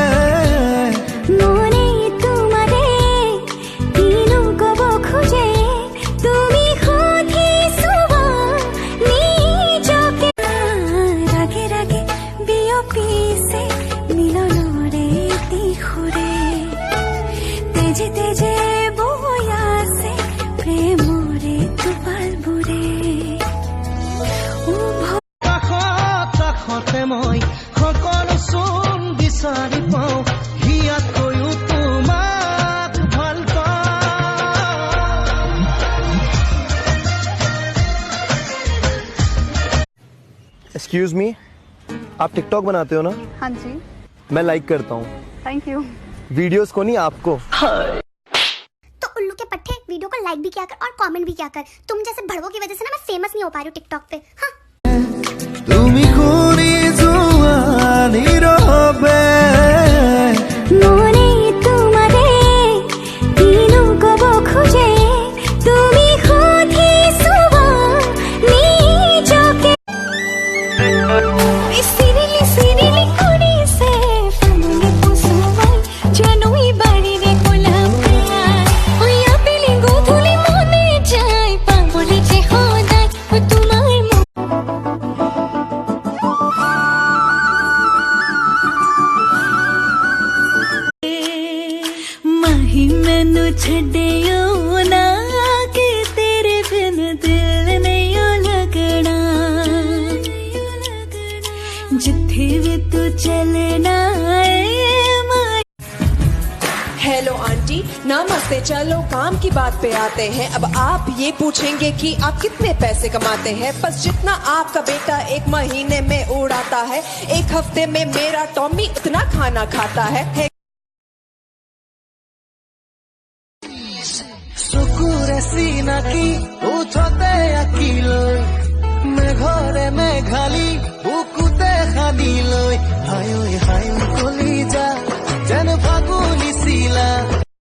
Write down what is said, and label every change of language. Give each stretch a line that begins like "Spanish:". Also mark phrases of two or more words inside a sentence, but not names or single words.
Assamese: মনে তোমাৰে কিনো ক'ব খোজে তুমি সুধিছোৱা নিজকে ৰাগে ৰাগে বিয়পিছে মিলনৰে দিশৰে তেজে তেজে বৈ আছে প্ৰেমৰে টোপালবোৰে কাষতে মই সকলো চোন বিচাৰি পাওঁ হিয়াতকৈও তোমাক ভাল পাওঁ।
English: excuse me,
Hindi: आप टिकटॉक बनाते हो ना? हाँ जी, मैं लाइक करता हूँ
English: thank you.
Hindi: वीडियोस को, नहीं आपको। तो उल्लू के पट्टे वीडियो को लाइक भी क्या कर और कमेंट भी क्या कर। तुम जैसे भड़वों की वजह से ना मैं फेमस नहीं हो पा रही हूँ टिकटॉक पे। हाँ
Assamese: তুমি ঘূৰি যোৱা নীৰৱে মনে তোমাৰে কিনো ক'ব খোজে তুমি সুধিছোৱা নিজকে চিৰিলি চিৰিলি কৰিছে ফাগুনে পচুৱাই জানুৱাৰী বাৰীৰে গোলাপ হৈয়া পেলি গধূলি মনে যায় পাবলৈ যে সদায় তোমাৰ
Punjabi: ਮਾਹੀ ਮੈਨੂੰ ਛੱਡੀਓ ਨਾ ਕਿ ਤੇਰੇ ਬਿਨ ਦਿਲ ਨਹੀਂ ਲੱਗਣਾ ਜਿੱਥੇ ਵੀ ਤੂੰ ਚੱਲਣਾ
English: hello aunty,
Hindi: नमस्ते। चलो काम की बात पे आते हैं। अब आप ये पूछेंगे कि आप कितने पैसे कमाते हैं। बस जितना आपका बेटा एक महीने में उड़ाता है, एक हफ्ते में मेरा टॉमी उतना खाना खाता है।
Assamese: চকুৰে চিনাকি উঠতে আঁকিলৈ মেঘৰে মেঘালি বুকুতে সানিলৈ হায়ৈ হায়ৈ কলিজা যেন ফাগুনি চিলা